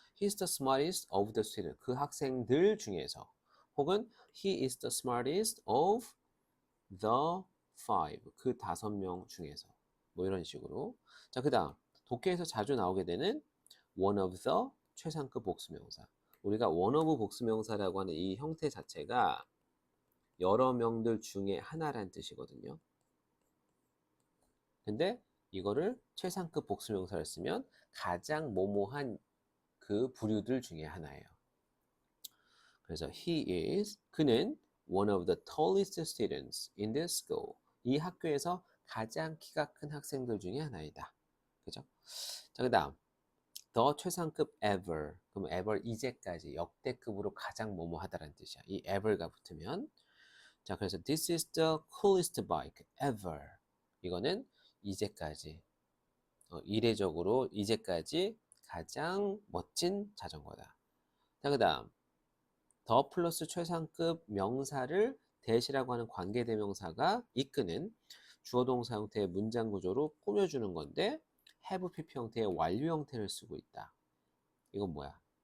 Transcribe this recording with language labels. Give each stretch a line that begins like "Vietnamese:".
English: he is the smartest of the students.
Korean: 그 학생들 중에서. 혹은
English: he is the smartest of the five.
Korean: 그 5명 중에서. 뭐 이런 식으로. 자, 그 다음 독해에서 자주 나오게 되는 one of the 최상급 복수명사. 우리가 one of 복수명사라고 하는 이 형태 자체가 여러 명들 중에 하나란 뜻이거든요. 근데 이거를 최상급 복수명사를 쓰면 가장 모모한 그 부류들 중에 하나예요. 그래서 그는
English: one of the tallest students in this school.
Korean: 이 학교에서 가장 키가 큰 학생들 중에 하나이다. 그죠? 자, 그 다음 더 최상급 ever. 그럼 ever 이제까지 역대급으로 가장 뭐뭐하다라는 뜻이야. 이 ever가 붙으면. 자, 그래서
English: this is the coolest bike ever.
Korean: 이거는 이제까지 이례적으로 이제까지 가장 멋진 자전거다. 자, 그 다음 더 플러스 최상급 명사를 that이라고 하는 관계대명사가 이끄는 주어 동사 형태의 문장 구조로 꾸며주는 건데 have pp 형태의 완료 형태를 쓰고 있다. 이건 뭐야?